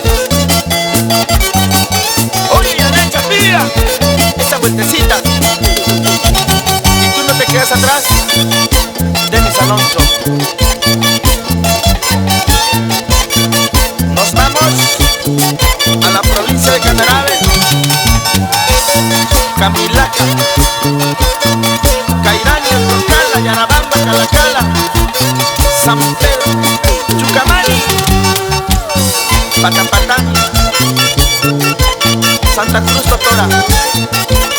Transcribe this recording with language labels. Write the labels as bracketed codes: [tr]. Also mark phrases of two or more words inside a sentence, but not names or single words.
[es] Oye, Yanel Chapilla, esa vueltecita, y tú no te quedas atrás de mi salón show. Nos vamos a la provincia de Candarave, Camilaca, Cairaña, Turcala, Yarabamba, Calacala, San Pedro, Chucamani, Patapatán, Santa Cruz Totora.